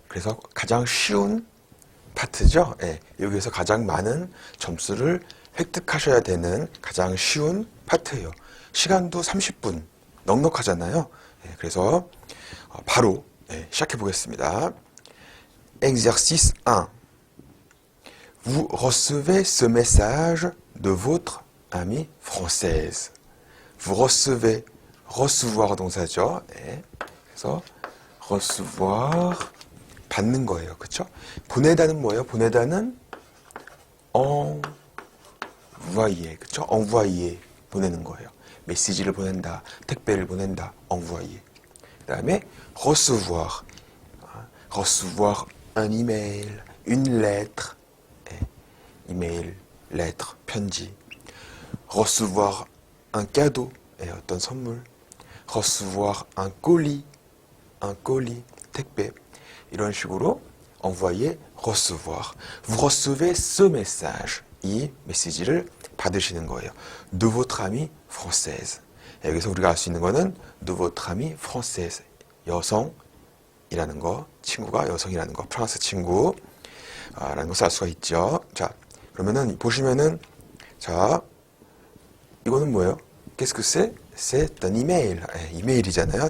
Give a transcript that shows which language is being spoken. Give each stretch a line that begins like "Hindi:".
Korean: 그래서 가장 쉬운 파트죠. 예, 여기에서 가장 많은 점수를 획득하셔야 되는 가장 쉬운 파트예요. 시간도 30분 넉넉하잖아요. 예, 그래서 바로 시작해 보겠습니다.
French: Exercice 1. Vous recevez ce message de votre amie française. Vous recevez, recevoir
Korean: 동사죠. 네. 그래서 recevoir 받는 거예요. 그렇죠? 보내다는 뭐예요? 보내다는 envoyer. 그렇죠? envoyer 보내는 거예요. 메시지를 보낸다, 택배를 보낸다, envoyer. 그다음에 recevoir.
French: recevoir un email, une lettre. email, lettre,
Korean: 편지.
French: recevoir un cadeau,
Korean: 어떤 선물.
French: recevoir un colis,
Korean: 택배. 이런 식으로
French: envoyer, recevoir. Vous recevez ce message.
Korean: 이 메시지를 받으시는 거예요.
French: De votre amie française.
Korean: 여기서 우리가 알 수 있는 거는
French: de votre amie française.
Korean: 여성이라는 거, 친구가 여성이라는 거, 프랑스 친구. 라는 것을 알 수가 있죠. 자, 그러면은 보시면은 자, 이거는 뭐예요?
French: Qu'est-ce que c'est? C'est un email.
Korean: 이메일이잖아요.